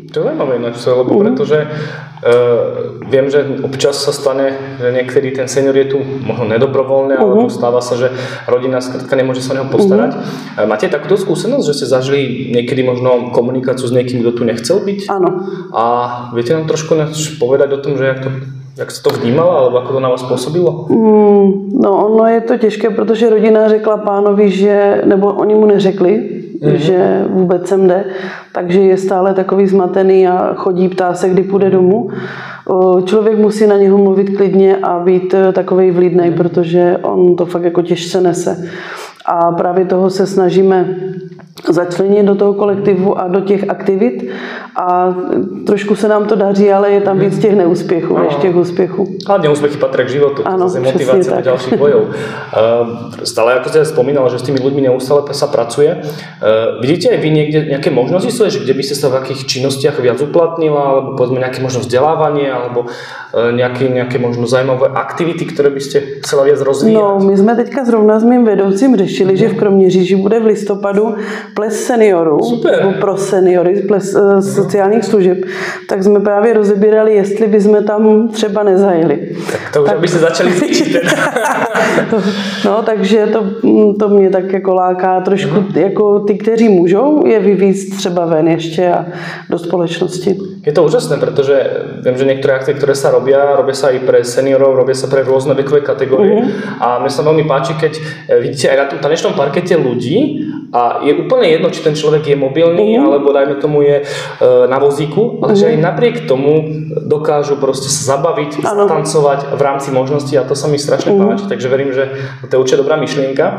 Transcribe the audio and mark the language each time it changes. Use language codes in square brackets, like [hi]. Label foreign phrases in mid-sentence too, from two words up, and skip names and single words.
[sk] zaujímavé, lebo pretože viem, že občas sa stane, že niekedy ten senior je tu možno nedobrovoľne, alebo stáva sa, že rodina skrátka nemôže sa o neho postarať. Máte takúto skúsenosť, že ste zažili niekedy možno komunikáciu s niekým, kto tu nechcel byť? Áno. A viete nám trošku povedať o tom, že [cs] jak jste to vnímala, [sk] alebo ako to na vás působilo? [cs] No, ono je to těžké, protože rodina řekla pánovi, nebo oni mu neřekli, že vůbec sem jde, takže je stále takový zmatený a chodí, ptá se, kdy půjde domů. Člověk musí na něho mluvit klidně a být takovej vlídnej, protože on to fakt jako těžce nese. A právě toho se snažíme začlenit do toho kolektivu a do těch aktivit a trošku se nám to daří, ale je tam víc těch neúspěchů než těch úspěchů. Ale neúspěchy patří k životu, ano, [sk] to je motivace do ďalších bojov. Stále, ako ste spomínala, že s tými ľuďmi neustále sa pracuje. Vidíte aj vy niekde nejaké možnosti svoje, že kde by ste sa v akých činnostiach viac uplatnila, alebo povedzme nejaké možno vzdelávanie, alebo nejaké možno zajímavé aktivity, [cs] které byste chcela [sk] viac rozvíjat? [cs] No, my jsme teďka zrovna s mým vedoucím řešili, že v Kroměříži bude v listopadu ples seniorů. Super. Pro seniory, ples sociálních služeb. Tak jsme právě rozebírali, jestli bychom tam třeba nezajeli. Tak to už abyste začali cvičit. No, takže to mě tak jako láká trošku, jako ty, kteří můžou, je vyvízt třeba ven ještě a do společnosti. [sk] Je to úžasné, pretože viem, že niektoré akcie, ktoré sa robia sa aj pre seniorov, robia sa pre rôzne vekové kategórie. A mne sa veľmi páči, keď vidíte aj na tom tanečnom parkete ľudí a je úplne jedno, či ten človek je mobilný, alebo dajme tomu je na vozíku, ale že aj napriek tomu dokážu proste sa zabaviť, tancovať v rámci možností a to sa mi strašne páči, takže verím, že to je určite dobrá myšlienka.